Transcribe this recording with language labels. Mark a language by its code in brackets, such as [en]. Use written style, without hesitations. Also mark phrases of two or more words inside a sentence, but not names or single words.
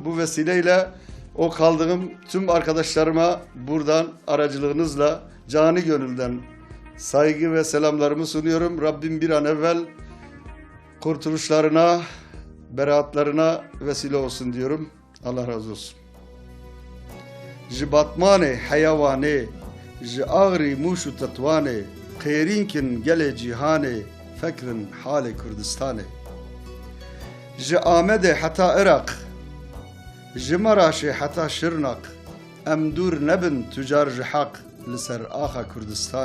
[tr] Bu vesileyle o kaldığım tüm arkadaşlarıma buradan aracılığınızla canı gönülden saygı ve selamlarımı sunuyorum. Rabbim bir an evvel kurtuluşlarına, beraatlarına vesile olsun diyorum. Allah razı olsun. [ku] Ji batmanê heyawanê, ji ağrî mûş û tetwanê, qêrînkin gelê cîhanê, fekrin halê Kurdistanê. Ji Amedê heta Iraq, ji Meraşê heta Şirnak, em dûr nebin tûcar ji heq li ser axa Kurdistanê.